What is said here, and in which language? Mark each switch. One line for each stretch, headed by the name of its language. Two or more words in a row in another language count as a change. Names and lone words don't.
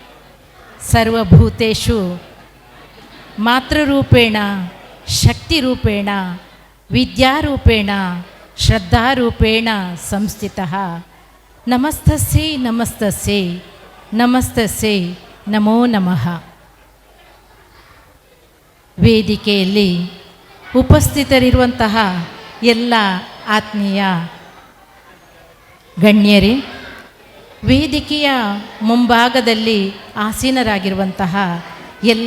Sanskrit: ಸರ್ವಭೂತೇಷು ಮಾತೃರೂಪೇಣ ಶಕ್ತಿರೂಪೇಣ ವಿದ್ಯಾರೂಪೇಣ ಶ್ರದ್ಧಾರೂಪೇಣ ಸಂಸ್ಥಿತಃ ನಮಸ್ತಸ್ಯೈ ನಮಸ್ತಸ್ಯೈ ನಮಸ್ತಸ್ಯೈ ನಮೋ ನಮಃ.
Kannada: ವೇದಿಕೆಯಲ್ಲಿ ಉಪಸ್ಥಿತರಿರುವಂತಹ ಎಲ್ಲ ಆತ್ಮೀಯ ಗಣ್ಯರೇ, ವೇದಿಕೆಯ ಮುಂಭಾಗದಲ್ಲಿ ಆಸೀನರಾಗಿರುವಂತಹ ಎಲ್ಲ